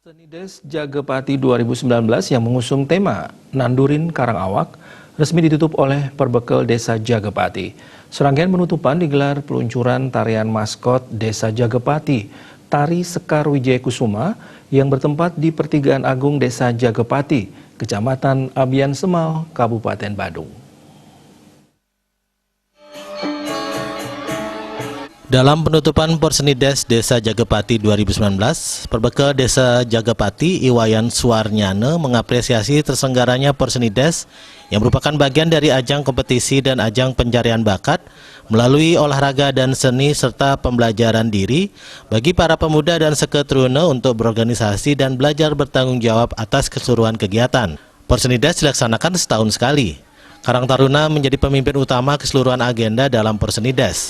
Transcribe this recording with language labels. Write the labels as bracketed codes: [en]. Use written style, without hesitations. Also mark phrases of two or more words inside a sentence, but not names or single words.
[id] Des Jagepati 2019 yang mengusung tema Nandurin Karangawak resmi ditutup oleh Perbekel Desa Jagepati. Serangkaian penutupan digelar peluncuran tarian maskot Desa Jagepati, Tari Sekar Wijayakusuma yang bertempat di Pertigaan Agung Desa Jagepati, Kecamatan Abian Semal, Kabupaten Badung. Dalam penutupan Porsenides Desa Jagepati 2019, Perbekel Desa Jagepati Iwayan Suwarnyane mengapresiasi tersenggaranya Porsenides yang merupakan bagian dari ajang kompetisi dan ajang pencarian bakat melalui olahraga dan seni serta pembelajaran diri bagi para pemuda dan seketuruna untuk berorganisasi dan belajar bertanggung jawab atas keseluruhan kegiatan. Porsenides dilaksanakan setahun sekali. Karang Taruna menjadi pemimpin utama keseluruhan agenda dalam Porsenides.